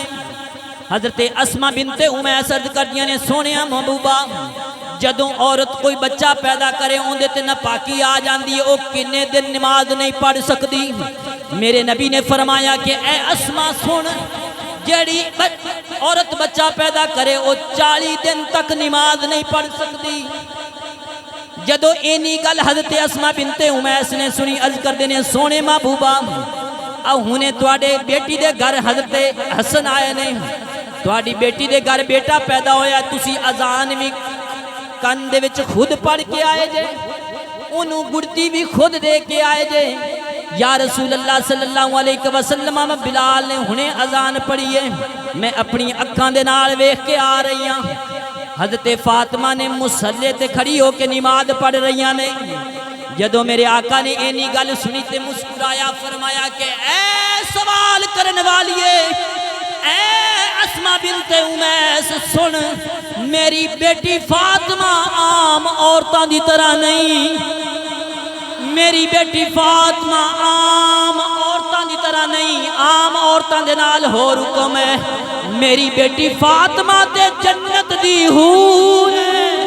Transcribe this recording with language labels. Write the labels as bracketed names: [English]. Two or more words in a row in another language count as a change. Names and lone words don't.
[Punjabi] ਹਜ਼ਰਤ ਅਸਮਾ ਬਿੰਤੇ ਉਮੈਸ ਅਰਜ਼ ਕਰ ਦਿਆ ਨੇ, ਸੋਹਣੇ ਮਹਿਬੂਬਾ, ਜਦੋਂ ਔਰਤ ਕੋਈ ਬੱਚਾ ਪੈਦਾ ਕਰੇ ਉਹਦੇ ਤੇ ਨਾਪਾਕੀ ਆ ਜਾਂਦੀ ਹੈ, ਉਹ ਕਿੰਨੇ ਦਿਨ ਨਮਾਜ਼ ਨਹੀਂ ਪੜ੍ਹ ਸਕਦੀ? ਮੇਰੇ ਨਬੀ ਨੇ ਫ਼ਰਮਾਇਆ ਕਿ ਏ ਅਸਮਾ ਸੁਣ, ਜਿਹੜੀ ਔਰਤ ਬੱਚਾ ਪੈਦਾ ਕਰੇ ਉਹ 40 ਦਿਨ ਤਕ ਨਮਾਜ਼ ਨਹੀਂ ਪੜ੍ਹ ਸਕਦੀ। ਜਦੋਂ ਇੰਨੀ ਗੱਲ ਹਜ਼ਰਤ ਅਸਮਾ ਬਿੰਤੇ ਉਮੈਸ ਨੇ ਸੁਣੀ, ਅਰਜ਼ ਕਰ ਦਿੱਤੇ ਨੇ, ਸੋਹਣੇ ਮਹਿਬੂਬਾ, ਹੁਣੇ ਤੁਹਾਡੀ ਬੇਟੀ ਦੇ ਘਰ ਹਜ਼ਰਤ ਹਸਨ ਆਏ ਨੇ, ਤੁਹਾਡੀ ਬੇਟੀ ਦੇ ਘਰ ਬੇਟਾ ਪੈਦਾ ਹੋਇਆ, ਤੁਸੀਂ ਅਜ਼ਾਨ ਵੀ ਕੰਨ ਦੇ ਵਿਚ ਖ਼ੁਦ ਪੜ੍ਹ ਕੇ ਆਏ ਜੇ, ਉਨ੍ਹਾਂ ਗੁੜ੍ਹਤੀ ਵੀ ਖ਼ੁਦ ਦੇ ਕੇ ਆਏ ਜੇ। [Arabic] يا رسول الله صلى الله عليه وسلم, [Punjabi] ਬਿਲਾਲ ਨੇ ਹੁਣੇ ਅਜ਼ਾਨ ਪੜ੍ਹੀ ਹੈ, ਮੈਂ ਆਪਣੀ ਅੱਖਾਂ ਦੇ ਨਾਲ ਵੇਖ ਕੇ ਆ ਰਹੀ ਹਾਂ। ਹਜ਼ਰਤ ਫ਼ਾਤਿਮਾ ਨੇ ਮੁਸੱਲੇ ਤੇ ਖੜ੍ਹੀ ਹੋ ਕੇ ਨਮਾਜ਼ ਪੜ੍ਹ ਰਹੀ ਨੇ। ਜਦੋਂ ਮੇਰੇ ਆਕ਼ਾ ਨੇ ਇੰਨੀ ਗੱਲ ਸੁਣੀ ਤੇ ਮੁਸਕੁਰਾਇਆ, ਫ਼ਰਮਾਇਆ ਕਿ ਐ ਸਵਾਲ ਕਰਨ ਵਾਲੀਏ, ਐ ਅਸਮਾ ਬਿੰਤੇ ਉਮੈਸ ਸੁਣ, ਮੇਰੀ ਬੇਟੀ ਫ਼ਾਤਿਮਾ ਆਮ ਔਰਤਾਂ ਦੀ ਤਰ੍ਹਾਂ ਨਹੀਂ, ਮੇਰੀ ਬੇਟੀ ਫ਼ਾਤਿਮਾ ਆਮ ਔਰਤਾਂ ਦੀ ਤਰ੍ਹਾਂ ਨਹੀਂ, ਆਮ ਔਰਤਾਂ ਦੇ ਨਾਲ ਹੋਰ ਹੁਕਮ ਹੈ, ਮੇਰੀ ਬੇਟੀ ਫ਼ਾਤਿਮਾ ਤੇ ਜੰਨਤ ਦੀ ਹੂਰ ਹੈ।